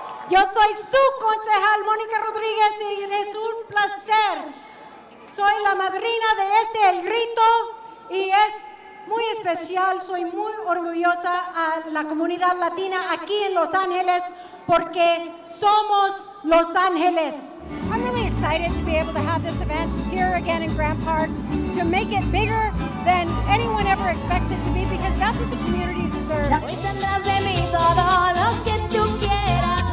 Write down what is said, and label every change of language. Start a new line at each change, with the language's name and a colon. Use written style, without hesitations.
Spanish: Yo soy su concejal Mónica Rodríguez y es un placer. Soy la madrina de El Grito y es muy especial. Soy muy orgullosa a la comunidad latina aquí en Los Ángeles porque somos Los Ángeles.
English: I'm really excited to be able to have this event here again in Grant Park, to make it bigger than anyone ever expects it to be, because that's what the community deserves.
Spanish: Hoy tendrás de mí todo lo que tú quieras.